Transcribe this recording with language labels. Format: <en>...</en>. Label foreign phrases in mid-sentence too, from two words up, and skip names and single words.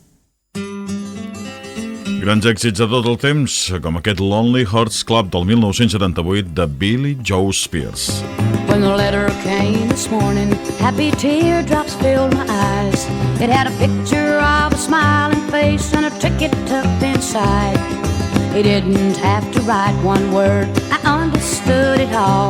<ca>Grans èxits de tot el temps, com aquest Lonely Hearts Club del 1978 de Billy Joe Spears.</ca> <en>When the letter came this morning, happy teardrops filled my eyes. It had a picture of a smiling face and a ticket tucked inside. He didn't have to write one word, I understood it all.</en>